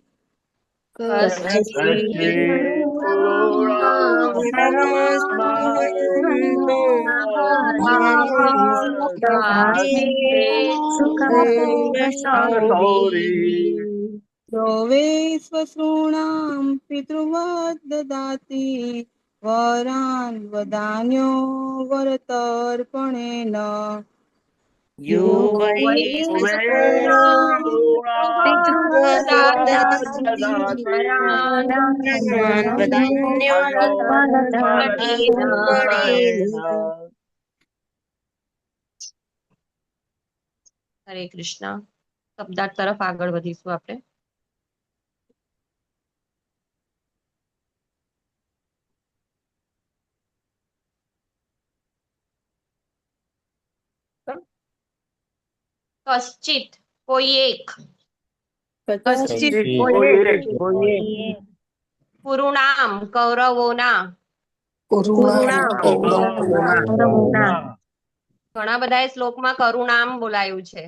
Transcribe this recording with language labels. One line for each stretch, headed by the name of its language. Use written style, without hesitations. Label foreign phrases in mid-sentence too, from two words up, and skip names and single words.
Sanskrit: यो वै स्वसृणां पितृवत् ददाति वरान् वदान्यो वरतर्पणेन यो वै पितृवत् ददाति वरान् वदान्यो वरतर्पणेन
Gujarati: હરે કૃષ્ણ. શબ્દાર્થ તરફ આગળ વધીશું આપણે. કશ્ચિત કોઈ એક, કુરુણામ કૌરવોના, ઘણા બધા શ્લોકમાં કરુણામ બોલાયું છે.